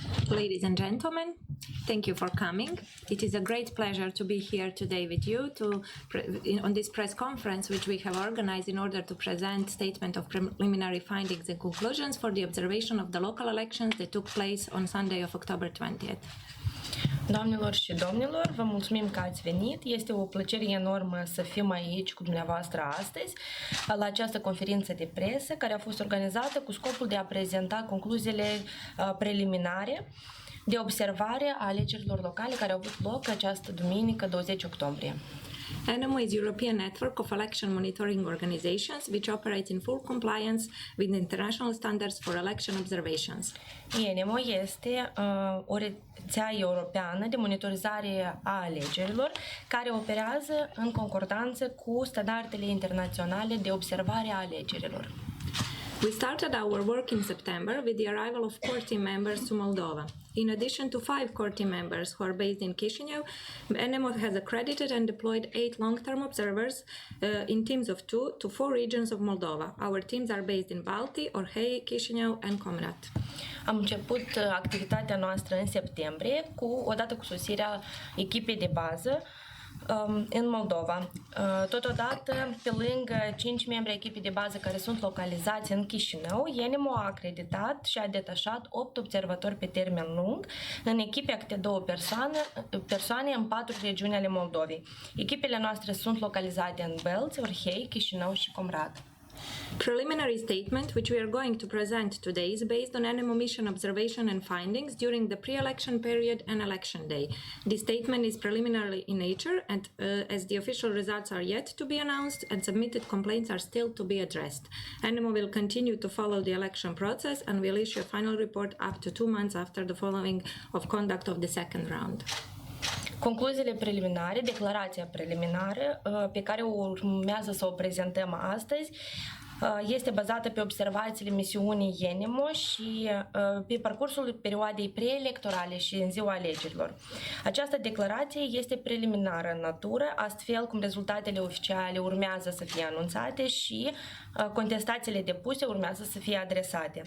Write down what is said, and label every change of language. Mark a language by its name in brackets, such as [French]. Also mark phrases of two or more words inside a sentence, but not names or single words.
[English] Ladies and gentlemen, thank you for coming. It is a great pleasure to be here today with you on this press conference, which we have organized in order to present statement of preliminary findings and conclusions for the observation of the local elections that took place on Sunday of October 20th. [Romanian] Doamnelor și domnilor, vă mulțumim că ați venit. Este o plăcere enormă să fim aici cu dumneavoastră astăzi la această conferință de presă care a fost organizată cu scopul de a prezenta concluziile preliminare de observare a alegerilor locale care au avut loc această duminică, 20 octombrie. [English] ENEMO is European network of election monitoring organizations which operates in full compliance with international standards for election observations. [Romanian] ENEMO este o rețea europeană de monitorizare a alegerilor care operează în concordanță cu standardele internaționale de observare a alegerilor. [English] We started our work in September with the arrival of core team members to Moldova. In addition to 5 core team members who are based in Chișinău, ENEMO has accredited and deployed 8 long-term observers in teams of 2 to 4 regions of Moldova. Our teams are based in Balti, Orhei, Chișinău and Comrat. [Romanian] Am început activitatea noastră în septembrie, odată cu sosirea echipei de bază în Moldova. Totodată, pe lângă 5 membri ai echipei de bază care sunt localizați în Chișinău, ENEMO a acreditat și a detașat 8 observatori pe termen lung în echipe câte 2 persoane în 4 regiuni ale Moldovei. Echipele noastre sunt localizate în Belți, Orhei, Chișinău și Comrat. [English] Preliminary statement which we are going to present today is based on ENEMO mission observation and findings during the pre-election period and election day. This statement is preliminary in nature and as the official results are yet to be announced and submitted complaints are still to be addressed. ENEMO will continue to follow the election process and will issue a final report up to 2 months after the following of conduct of the second round. [Romanian] Concluziile preliminare, declarația preliminară pe care urmează să o prezentăm astăzi, este bazată pe observațiile misiunii ENEMO și pe parcursul perioadei preelectorale și în ziua alegerilor. Această declarație este preliminară în natură, astfel cum rezultatele oficiale urmează să fie anunțate și contestațiile depuse urmează să fie adresate.